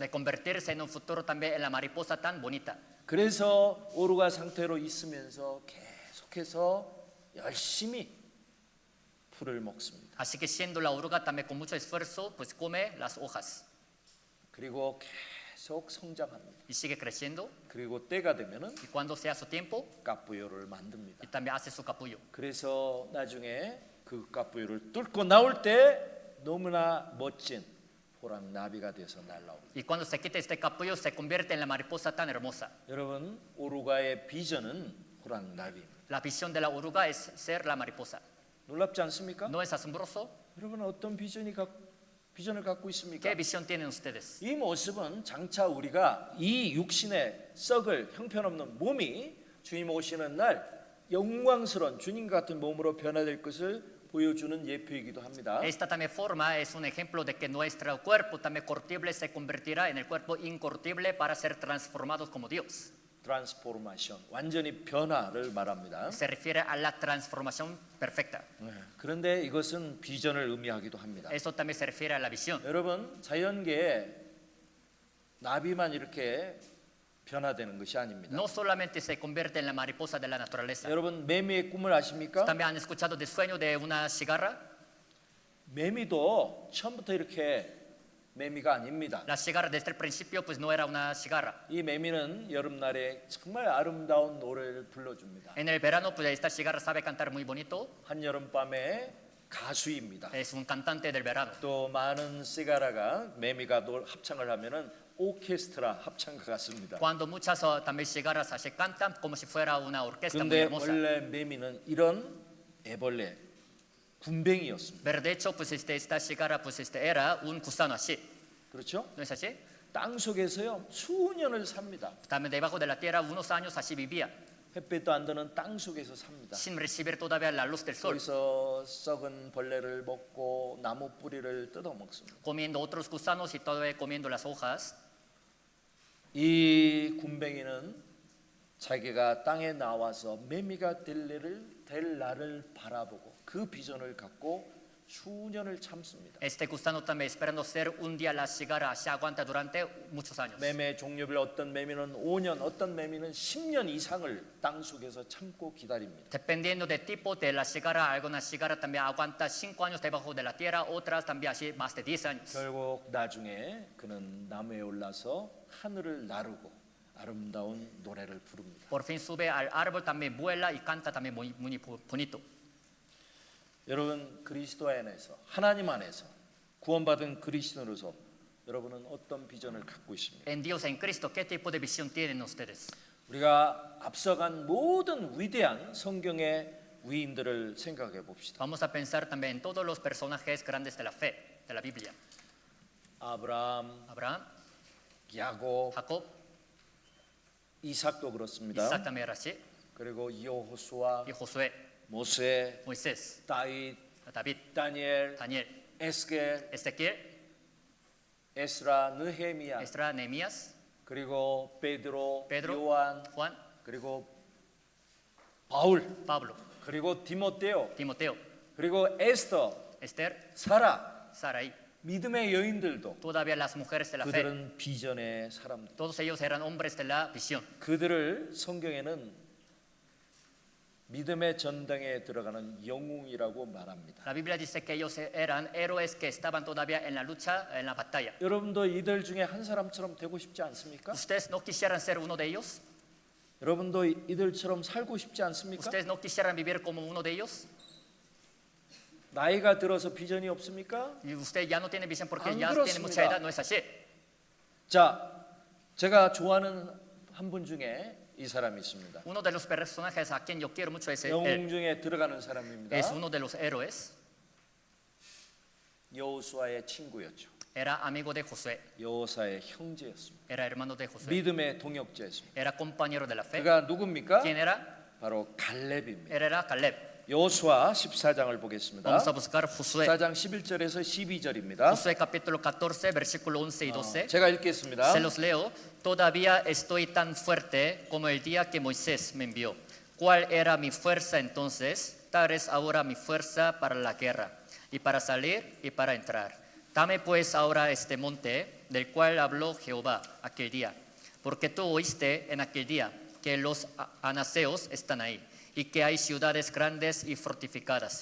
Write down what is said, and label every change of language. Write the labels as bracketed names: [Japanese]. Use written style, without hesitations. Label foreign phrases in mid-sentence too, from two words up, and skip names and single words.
[Spanish] de convertirse en un futuro también en la mariposa tan bonita. [Korean] 그래서 오루가 상태로 있으면서 계속해서 열심히 풀을 먹습니다. [Spanish] Así que siendo la oruga también con mucho esfuerzo, pues come las hojas [Korean] 그리고 계속 성장합니다. [Spanish] y sigue creciendo. [Korean] 그리고 때가 되면은 [Spanish] Y cuando sea su tiempo, [Korean] 까뿌요를 만듭니다. [Spanish] y también hace su capullo. [Korean] 그래서 나중에 그 까뿌요를 뚫고 나올 때 너무나 멋진 호랑나비가 돼서 날라옵니다. [Spanish] Y cuando se quite este capullo, se convierte en la mariposa tan hermosa. [Korean] 여러분 오루가의 비전은 호랑나비입니다. [Spanish] La visión de la oruga es ser la mariposa. [Korean] 놀랍지 않습니까? [Spanish] ¿No es asombroso? [Korean] 여러분 어떤 비전을 갖고 있습니까? [Spanish] ¿Qué visión tienen ustedes? [Korean] 이 모습은 장차 우리가 이 육신의 썩을 형편없는 몸이 주님 오시는 날 영광스러운 주님 같은 몸으로 변화될 것을 보여주는 예표이기도 합니다. [Spanish] Esta también forma es un ejemplo de que nuestro cuerpo también corruptible se convertirá en el cuerpo incorruptible para ser transformados como Dios. [Korean] 트랜스포르메이션, 완전히 변화를 말합니다. [Spanish] Se refiere a la transformación perfecta. [Korean] 그런데 이것은 비전을 의미하기도 합니다. [Spanish] Eso también se refiere a la visión. [Korean] 여러분 자연계에 나비만 이렇게 변화되는 것이 아닙니다. [Spanish] No solamente se convierte en la mariposa de la naturaleza. [Korean] 여러분 매미의 꿈을 아십니까? [Spanish] También han escuchado del sueño de una cigarra. [Korean] 매미도 처음부터 이렇게 매미가 아닙니다. [Spanish] La cigarra desde el principio pues no era una cigarra. [Korean] 이 매미는 여름날에 정말 아름다운 노래를 불러줍니다. [Spanish] En el verano pues esta cigarra sabe cantar muy bonito. [Korean] 한여름밤에 가수입니다. [Spanish] Es un cantante del verano. [Korean] 또 많은 시가라가 매미가 합창을 하면은 오케스트라 합창가 같습니다. [Spanish] Cuando muchas también cigarras se cantan como si fuera una orquesta muy [Korean] 그런데 [Spanish] hermosa. [Korean] 원래 매미는 이런 애벌레 군뱅이였습니다. [Spanish] Pero de hecho pues esta cigarra pues era un gusano así. [Korean] 그렇죠? [Spanish] ¿No es así? [Korean] 땅 속에서요 수년을 삽니다. [Spanish] También debajo de la tierra unos años así vivía, [Korean] 햇빛도 안 드는 땅 속에서 삽니다. [Spanish] sin recibir todavía la luz del sol, [Korean] 거기서 썩은 벌레를 먹고 나무 뿌리를 뜯어 먹습니다. [Spanish] comiendo otros gusanos y todavía comiendo las hojas. [Korean] 이 군뱅이는 자기가 땅에 나와서 매미가 될 날을 바라보고 그 비전을 갖고 수년을 참습니다. [Spanish] Este gusano también esperando ser un día la cigarra se aguanta durante muchos años. [Korean] 매매 종류별 어떤 매미는 5년, 어떤 매미는 10년 이상을 땅 속에서 참고 기다립니다. [Spanish] Dependiendo del tipo de la cigarra, alguna cigarra también aguanta 5 años debajo de la tierra, otras también así más de 10 años. [Korean] 결국 나중에 그는 나무에 올라서 하늘을 나르고 아름다운 노래를 부릅니다. [Spanish] Por fin sube al árbol, también vuela y canta también muy bonito. [Korean] 여러분 그리스도 안에서 하나님 안에서 구원받은 그리스도로서 여러분은 어떤 비전을 갖고 있습니까? [Spanish] En Dios, en Cristo, ¿qué tipo de visión tienen ustedes? [Korean] 우리가 앞서간 모든 위대한 성경의 위인들을 생각해 봅시다. [Spanish] Vamos a pensar también en todos los personajes grandes de la fe, de la Biblia. [Korean] 아브라함, [Spanish] Abraham, [Korean] 야곱, [Spanish] Jacob, [Korean] 이삭도 그렇습니다. [Spanish] Isaac también era así, [Korean] 그리고 여호수아, [Spanish] y Josué, [Korean] 모세, [Spanish] Moisés, [Korean] 다윗, [Spanish] David, [Korean] 다니엘, [Spanish] Daniel, [Korean] 에스겔, [Spanish] Ezequiel, [Korean] 에스라, 느헤미야, [Spanish] Esdras, Nehemías, [Korean] 그리고 베드로, [Spanish] Pedro, [Korean] 요한, [Spanish] Juan, [Korean] 그리고 바울, [Spanish] Pablo, [Korean] 그리고 디모데오, [Spanish] Timoteo, [Korean] 그리고 에스더, [Spanish] Esther, [Korean] 사라, [Spanish] Sarai, [Korean] 믿음의 여인들도 [Spanish] todavía las mujeres de la fe. [Korean] 그들은 비전의 사람들. [Spanish] Todos ellos eran hombres de la visión. [Korean] 그들을 성경에는 믿음의 전당에 들어가는 영웅이라고 말합니다. [Spanish] La Biblia dice que ellos eran héroes que estaban todavía en la lucha, en la batalla. [Korean] 여러분도 이들 중에 한 사람처럼 되고 싶지 않습니까? [Spanish] ¿Ustedes no quisieran ser uno de ellos? [Korean] 여러분도 이들처럼 살고 싶지 않습니까? [Spanish] ¿Ustedes no quisieran vivir como uno de ellos? [Korean] 나이가 들어서 비전이 없습니까? [Spanish] Y usted ya no tiene visión porque [Korean] 안 [Spanish] ya tiene mucha [Korean] 그렇습니다. [Spanish] edad, ¿no es así? [Korean] 자, 제가 좋아하는 한 분 중에 이 사람이 있습니다. [Spanish] Uno de los personajes a quien yo quiero mucho es él. [Korean] 영웅 중에 들어가는 사람입니다. [Spanish] Es uno de los héroes. [Korean] 여호수아의 친구였죠. [Spanish] Era amigo de Josué. [Korean] 여호사의 형제였습니다. [Spanish] Era hermano de Josué. [Korean] 믿음의 동역자였습니다. [Spanish] Era compañero de la fe. [Korean] 그가 누굽니까? [Spanish] ¿Quién era? [Korean] 바로 갈렙입니다. [Spanish] Él era Caleb. [Korean] 여호수아 14장을 보겠습니다. [Spanish] Vamos a buscar Josué. [Korean] 14장 11절에서 12절입니다. [Spanish] Josué capítulo 14, versículo 11 y 12. [Korean] 제가 읽겠습니다. [Spanish] Se los leo. Todavía estoy tan fuerte como el día que Moisés me envió. ¿Cuál era mi fuerza entonces? Tal es ahora mi fuerza para la guerra, y para salir y para entrar. Dame pues ahora este monte del cual habló Jehová aquel día, porque tú oíste en aquel día que los anaseos están ahí, y que hay ciudades grandes y fortificadas.